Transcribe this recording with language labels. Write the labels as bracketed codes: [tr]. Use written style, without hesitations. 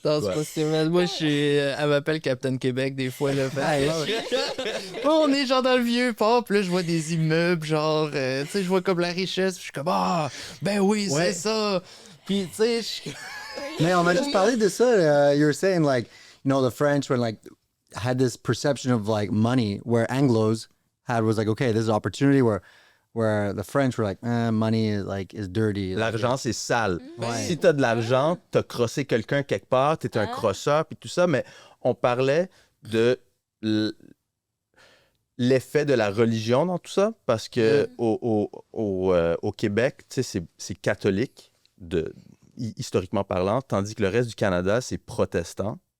[fr] Non, c'est pas si mal. Moi, elle m'appelle Captain Québec des fois. Là, on est genre dans le vieux port, puis là, je vois des immeubles, genre, tu sais, je vois comme la richesse, puis je suis comme, ah, ben oui, c'est ça. Puis, tu sais, Mais on m'a juste parlé de ça. [en] You were saying, like, you know, the French when, like, had this perception of, like, money, where Anglos was like, okay, this is an opportunity where the French were like, money is dirty. [fr] L'argent, c'est sale. Ouais. Si t'as de l'argent, t'as crossé quelqu'un quelque part, t'es un crosseur, puis tout ça, mais on parlait de l'effet de la religion dans tout ça, parce que au Québec, tu sais, c'est catholique, historiquement parlant, tandis que le reste du Canada, c'est protestant.